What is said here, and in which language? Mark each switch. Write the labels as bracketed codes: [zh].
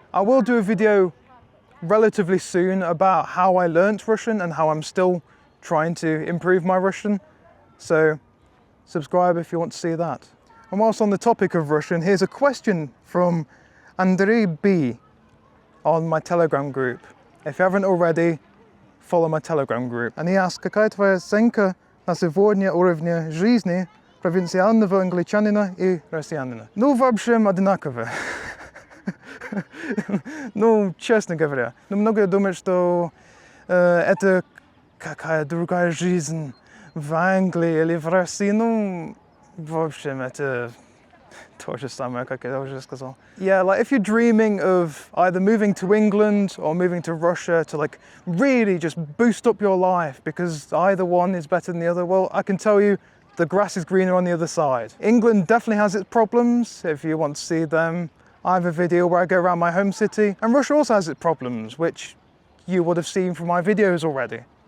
[en] I will do a video relatively soon about how I learnt Russian and how I'm still trying to improve my Russian. So subscribe if you want to see that. And whilst on the topic of Russian, here's a question from Andrei B on my Telegram group. If you haven't already, follow my Telegram group. And he asks, [ru] какая твоя оценка на сегодня уровня жизни провинциального англичанина и россиянина? Ну, в общем, одинаково. Ну, честно говоря. Но многие думают, что это какая другая жизнь в Англии или в России. Ну, в общем, это то же самое, как я уже сказал. [en] Yeah, like if you're dreaming of either moving to England or moving to Russia to like really just boost up your life because either one is better than the other, well, I can tell you the grass is greener on the other side. England definitely has its problems. If you want to see them, I have a video where I go around my home city, and Russia also has its problems, which you would have seen from my videos already.